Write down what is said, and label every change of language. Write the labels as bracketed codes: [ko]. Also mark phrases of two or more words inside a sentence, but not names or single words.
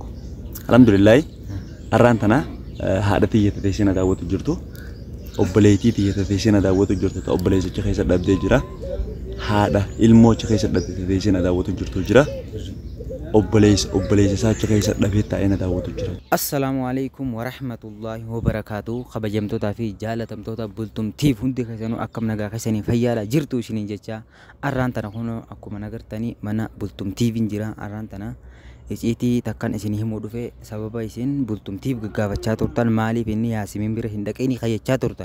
[om] Alhamdulillahi arraan tana haadha xiyyeetta teessee na daawwatu jirtu. Obboleettii xiyyeetta teessee na daawwatu jirtu ta obboleessicha keessa dhabdee jira. Haadha ilmoo achi keessa dhabdee teessee na daawwatu jirtu jira. obboleessa isaa achi keessa dhabee taa'ee na daawwatu jira. [ar] السلام عليكم ورحمة الله وبركاته. [om] Kabajamtootaa fi jaalatamtoota bultumtiif hundi keessanuu akkam nagaa keessanii fayyaadha jirtu isiniin jecha arraan tana kun akkuma nagartanii mana bultumtiifiin jira. Arraan tana iciitii takkan isin himuu dhufe sababa isin bultumtiif gaggaafachaa turtan maaliif inni Yaasimiin bira hin dhaqeeni kayyachaa turtan.